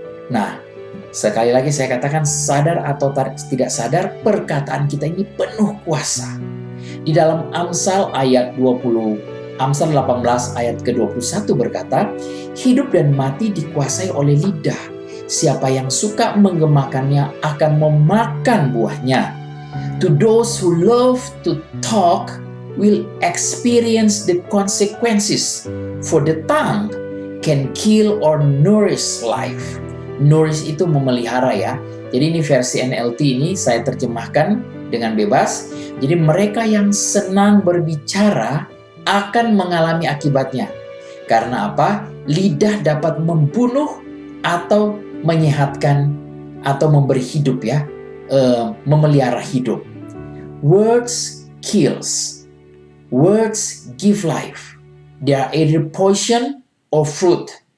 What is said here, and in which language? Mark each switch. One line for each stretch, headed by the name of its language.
Indonesian: Nah, sekali lagi saya katakan, sadar atau tidak sadar, perkataan kita ini penuh kuasa. Di dalam Amsal ayat 18 ayat ke-21 berkata, hidup dan mati dikuasai oleh lidah. Siapa yang suka menggemakannya akan memakan buahnya.
English: To those who love to talk will experience the consequences. For the tongue can kill or nourish life.
Indonesian: Nourish itu memelihara ya. Jadi ini versi NLT ini saya terjemahkan dengan bebas. Jadi mereka yang senang berbicara akan mengalami akibatnya. Karena apa? Lidah dapat membunuh atau menyehatkan atau memberi hidup ya, memelihara hidup.
English: Words kills, words give life. They are either poison or fruit.